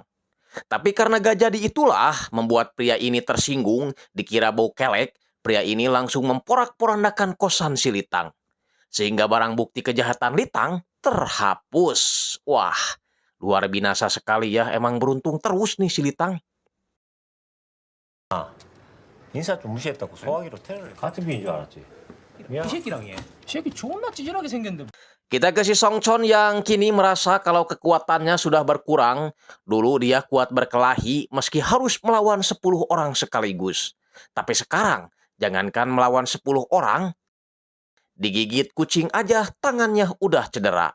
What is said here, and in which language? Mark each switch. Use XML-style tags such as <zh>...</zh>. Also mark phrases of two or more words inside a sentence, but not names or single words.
<id>Tapi karena gak jadi itulah membuat pria ini tersinggung, dikira bau kelek, pria ini langsung memporak-porandakan kosan si Litang. Sehingga barang bukti kejahatan Litang terhapus. Wah, luar binasa sekali ya, emang beruntung terus nih si Litang.</id> <ko>인사 좀 무시했다고 소화기로 테러를 같은 비인 줄 알았지. 이 새끼랑 얘. 이 새끼 존나 찌질하게 생겼는데.</ko> <id>Kita ke si Songchon yang kini merasa kalau kekuatannya sudah berkurang. Dulu dia kuat berkelahi meski harus melawan 10 orang sekaligus. Tapi sekarang, jangankan melawan 10 orang, digigit kucing aja tangannya udah cedera.</id>